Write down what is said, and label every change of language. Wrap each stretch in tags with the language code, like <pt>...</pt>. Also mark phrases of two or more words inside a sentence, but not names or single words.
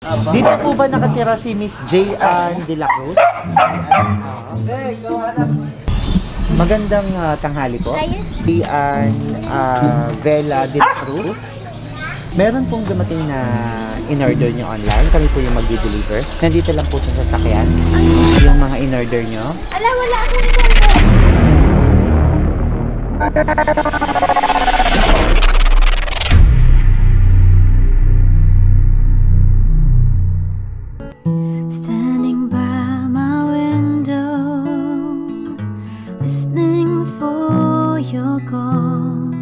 <tl>Dito po ba nakatira si Miss J. Ann de la Cruz? Magandang tanghali po. J. Ann Vela de la Cruz. Meron pong dumating na in-order nyo online. Kami po yung mag-deliver. Nandito lang po sa sasakyan. Yung mga in-order nyo. Ala, wala akong konto.</tl> <en>Standing by my window, listening for your call.</en>